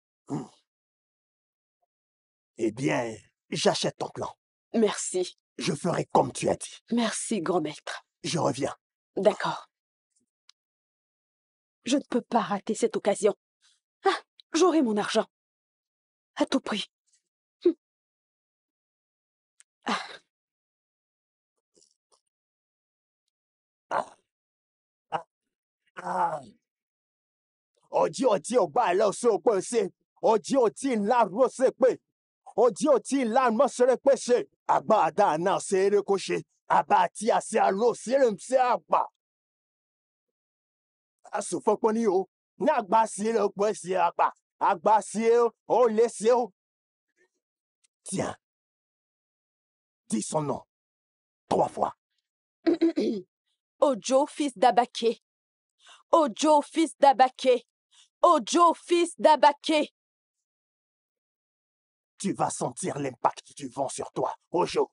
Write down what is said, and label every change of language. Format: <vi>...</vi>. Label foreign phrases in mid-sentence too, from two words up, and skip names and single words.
<fr>Eh bien, j'achète ton plan. Merci. Je ferai comme tu as dit. Merci, grand maître. Je reviens. D'accord. Je ne peux pas rater cette occasion. Ah, j'aurai mon argent. À tout prix. Ah, Ah, ah, ah.</fr> <yo>Oji ọba ẹlẹ ọsẹ òpè ṣe. Oji ńlá rọṣẹ pé. Oji ńlá mọṣẹrẹ pé ṣe. Àgbà àdá náà ṣe eré kó ṣe. Àbá àti àṣẹ àlọ ṣeré ń ṣe àgbà. Àsòfọpọ ni o. Ní àgbà sí eré òpè ṣe àgbà. Àgbà sí eré ó lè ṣe o.</yo> <fr>Tiens. Dis son nom. 3 fois. Ojo, fils d'Abaké. Ojo, fils d'Abaké. Ojo, fils d'Abaké. Tu vas sentir l'impact du vent sur toi, Ojo.</fr>